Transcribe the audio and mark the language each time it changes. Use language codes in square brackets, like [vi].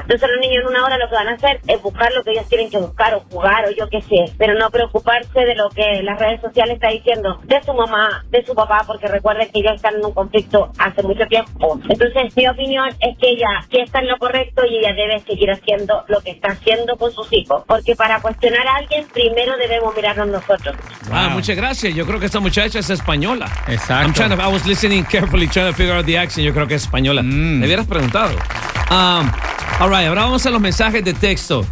[es] Entonces los niños en una hora lo que van a hacer es buscar lo que ellos tienen que buscar o jugar o yo qué sé, pero no preocuparse de lo que las redes sociales está diciendo de su mamá, de su papá, porque recuerden que ellos están en un conflicto hace mucho tiempo. Entonces mi opinión es que ella sí está en lo correcto y ella debe seguir haciendo lo que está haciendo con sus hijos, porque para cuestionar a alguien primero debemos mirarnos nosotros. Wow. Ah, muchas gracias. Yo creo que esta muchacha es española. Exacto. [en] I was listening carefully trying to figure out the accent. [es] Yo creo que es española. Mm. Me hubieras preguntado. All right, ahora vamos a los mensajes de texto.